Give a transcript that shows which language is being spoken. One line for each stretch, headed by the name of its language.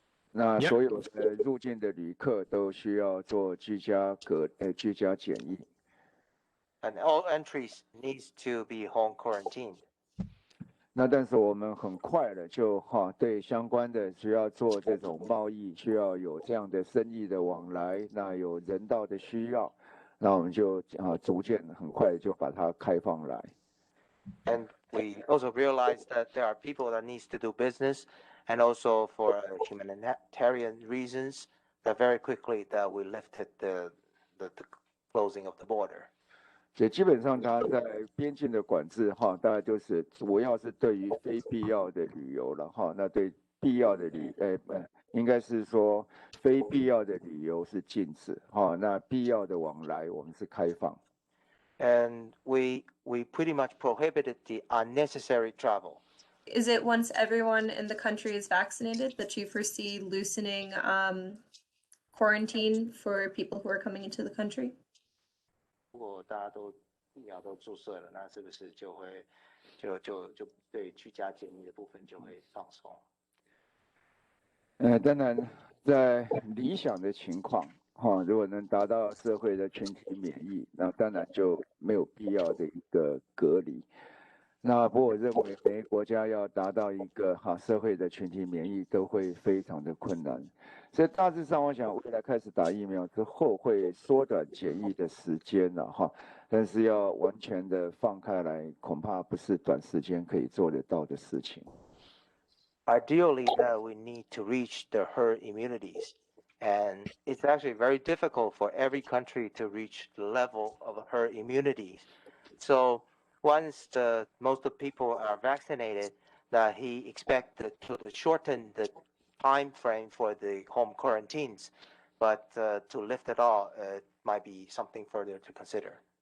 Chinese: 那所有的入境的旅客都需要做居家检疫。
English: And all entries needs to be home quarantined.
Chinese: 那但是我们很快的就对相关的需要做这种贸易，需要有这样的生意的往来，那有人道的需要，那我们就逐渐很快就把它开放来。
English: And we also realized that there are people that needs to do business, and also for humanitarian reasons, that very quickly that we lifted the closing of the border.
Chinese: 所以基本上它在边境的管制大概就是主要是对于非必要的旅游了那对必要的应该是说非必要的旅游是禁止那必要的往来我们是开放。
English: And we pretty much prohibited the unnecessary travel. Is it once everyone in the country is vaccinated that you foresee loosening quarantine for people who are coming into the country?
Chinese: 如果大家都疫苗都注射了，那是不是就会就对居家检疫的部分就会放松？当然，在理想的情况如果能达到社会的群体免疫，那当然就没有必要的一个隔离。那不过我认为每个国家要达到一个社会的群体免疫都会非常的困难，所以大致上我想未来开始打疫苗之后会缩短检疫的时间了但是要完全的放开来，恐怕不是短时间可以做得到的事情。
English: Ideally, that we need to reach the herd immunities, and it's actually very difficult for every country to reach the level of herd immunities. So once most of the people are vaccinated, that he expected to shorten the time frame for the home quarantines, but to lift it all might be something further to consider.